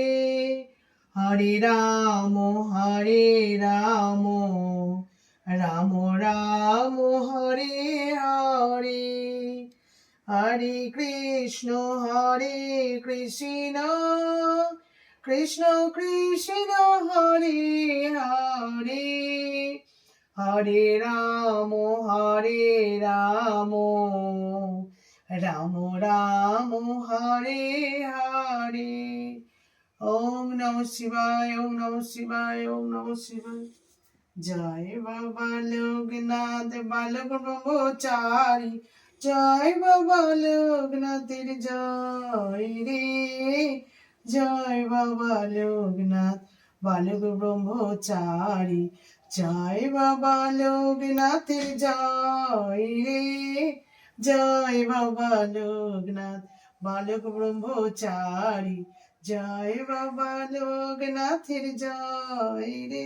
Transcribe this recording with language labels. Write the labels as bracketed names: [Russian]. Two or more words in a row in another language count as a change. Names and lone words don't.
[Sanskrit] হরে রাম রাম রাম রাম হরে হরে, হরে কৃষ্ণ কৃষ্ণ কৃষ্ণ কৃষ্ণ হরে হরে, হরে রাম রাম রাম রাম হরে হরে। ওম নমঃ শিবায়, ওম নমঃ শিবায়, ওম নমঃ শিবায়। [Bangla] জয় বাবা লোকনাথ বালক ব্রহ্মচারী, জয় বাবা লোকনাথের জয় রে, জয় বাবা লোকনাথ বালক ব্রহ্মচারী, জয় বাবা লোকনাথের জয় রে, জয় বাবা লোকনাথ বালক ব্রহ্মচারী, জয় বাবা লোকনাথের জয় রে।